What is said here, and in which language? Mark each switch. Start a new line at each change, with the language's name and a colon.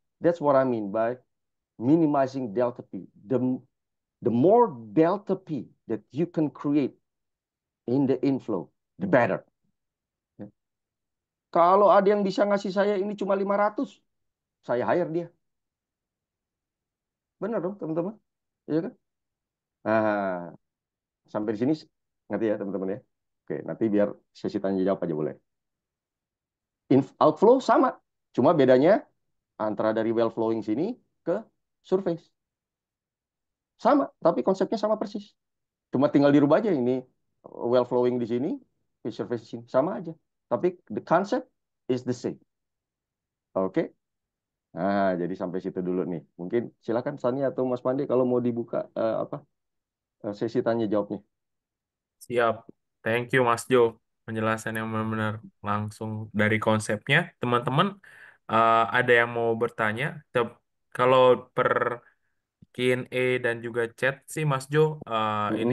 English: That's what I mean by minimizing delta P. The more delta P that you can create in the inflow, the better.
Indonesian: Ya. Kalau ada yang bisa ngasih saya ini cuma 500, saya hire dia. Benar dong, teman-teman? Iya kan? Nah, sampai di sini ngerti ya, teman-teman ya. Oke, nanti biar sesi tanya jawab aja boleh. Outflow sama, cuma bedanya antara dari well flowing sini ke surface. Sama, tapi konsepnya sama persis. Cuma tinggal dirubah aja ini well flowing di sini, surface di sini. Sama aja. Tapi
English: the concept is the same.
Indonesian: Oke? Jadi sampai situ dulu nih. Mungkin silakan Sani atau Mas Pandi kalau mau dibuka sesi tanya jawabnya. Siap.
English: Thank you
Indonesian: Mas Jo. Penjelasan yang benar-benar langsung dari konsepnya. Teman-teman, ada yang mau bertanya? Kalau per Q&A dan juga chat sih Mas Jo, ini